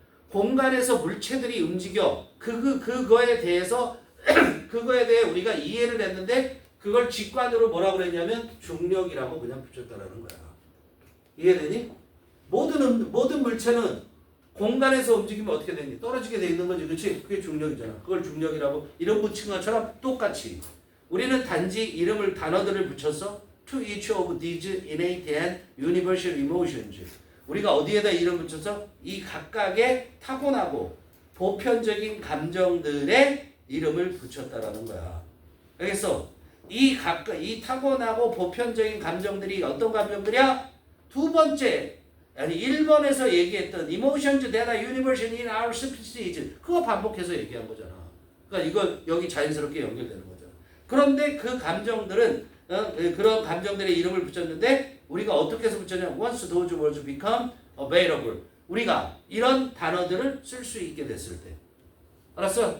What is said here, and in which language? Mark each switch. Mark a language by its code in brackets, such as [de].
[ko] 공간에서 물체들이 움직여. 그거에 대해 우리가 이해를 했는데 그걸 직관으로 뭐라고 그랬냐면 중력이라고 그냥 붙였다라는 거야. 이해되니? 모든 물체는 공간에서 움직이면 어떻게 되니? 떨어지게 돼 있는 거지. 그렇지? 그게 중력이잖아. 그걸 중력이라고 이름 붙인 것처럼 똑같이 우리는 단지 단어들을 붙였어. [en] To each of these innate and universal emotions. [ko] 우리가 어디에다 이름 붙여서 이 각각의 타고나고 보편적인 감정들의 이름을 붙였다라는 거야. 알겠어? 이 타고나고 보편적인 감정들이 어떤 감정들이야? 두 번째, 아니 1번에서 얘기했던 [en] emotions that are universal in our species. [ko] 그거 반복해서 얘기한 거잖아. 그러니까 이거 여기 자연스럽게 연결되는 거잖아. 그런데 그 감정들은 그런 감정들의 이름을 붙였는데 우리가 어떻게 해서 붙였냐면 [en] once those words become available. [ko] 우리가 이런 단어들을 쓸 수 있게 됐을 때. 알았어?